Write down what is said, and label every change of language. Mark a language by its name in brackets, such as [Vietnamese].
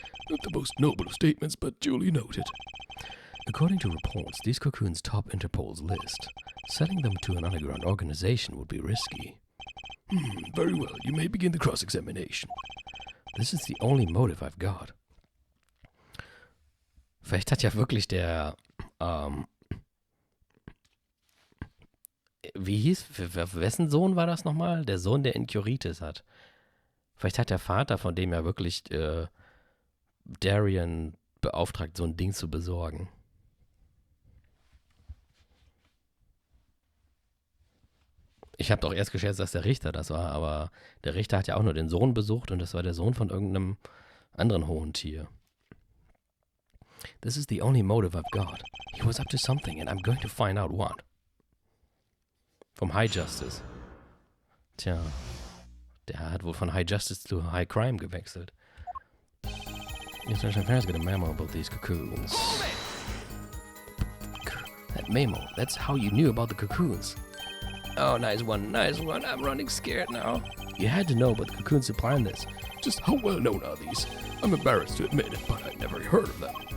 [English] Not the most noble of statements, but duly noted. According to reports, these cocoons top Interpol's list. Selling them to an underground organization would be risky. Very well, you may begin the cross-examination. This is the only motive I've got. [German] Vielleicht hat ja wirklich der, wie hieß, wessen Sohn war das nochmal? Der Sohn, der Incuritis hat. Vielleicht hat der Vater von dem ja wirklich Darian beauftragt, so ein Ding zu besorgen. Ich habe doch erst geschätzt, dass der Richter das war, aber der Richter hat ja auch nur den Sohn besucht und das war der Sohn von irgendeinem anderen hohen Tier. [English] This is the only motive I've got. He was up to something and I'm going to find out what. [German] Vom High Justice. Tja, der hat wohl von High Justice zu High Crime gewechselt. [English] International Affairs got a memo about these cocoons. That memo, that's how you knew about the cocoons. Oh, nice one, nice one. I'm running scared now. You had to know about the cocoon supplying this. Just how well known are these? I'm embarrassed to admit it, but I've never heard of them.